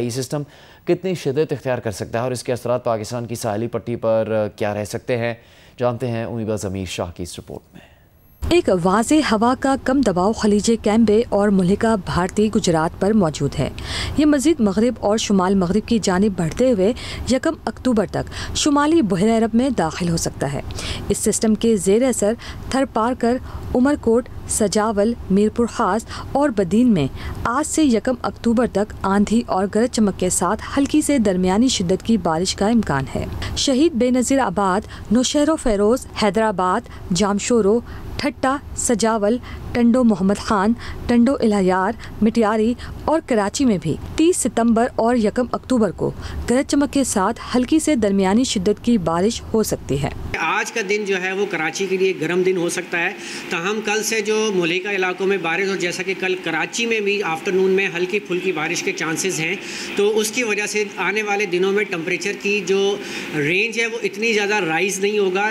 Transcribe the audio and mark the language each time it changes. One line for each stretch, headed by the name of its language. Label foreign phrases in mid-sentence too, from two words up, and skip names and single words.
Urdu: یہ سسٹم کتنی شدت اختیار کر سکتا ہے اور اس کے اثرات پاکستان کی ساحلی پٹی پر کیا رہ سکتے ہیں، جانتے ہیں عنیبہ ضمیر شاہ کی اس رپورٹ میں. ایک واضح ہوا کا کم دباؤ خلیج کیمبے اور ملحقہ بھارتی گجرات پر موجود ہے. یہ مزید مغرب اور شمال مغرب کی جانب بڑھتے ہوئے 1 اکتوبر تک شمالی بحیرہ عرب میں داخل ہو سکتا ہے. اس سسٹم کے زیر اثر تھرپارکر، عمرکوٹ، سجاول، میرپور خاص اور بدین میں آج سے 1 اکتوبر تک آندھی اور گرج چمک کے ساتھ ہلکی سے درمیانی شدت کی بارش کا امکان ہے. شہید بینظیر آباد، نوشہرو فیروز، حیدرآباد، جامشورو، ٹھٹھہ، سجاول، ٹنڈو محمد خان، ٹنڈو الہ یار، مٹیاری اور کراچی میں بھی 30 ستمبر اور 1 اکتوبر کو گرج چمک کے ساتھ ہلکی سے درمیانی شدت کی بارش ہو سکتی ہے. آج کا دن جو ہے وہ کراچی کے لیے گرم دن ہو سکتا ہے. تاہم کل سے جو ملحقہ علاقوں میں بارش، اور جیسا کہ کل کراچی میں بھی آفٹرنون میں ہلکی پھلکی بارش کے چانسز ہیں، تو اس کی وجہ سے آنے والے دنوں میں ٹمپریچر کی جو رینج ہے وہ اتنی زیادہ رائز نہیں ہوگا.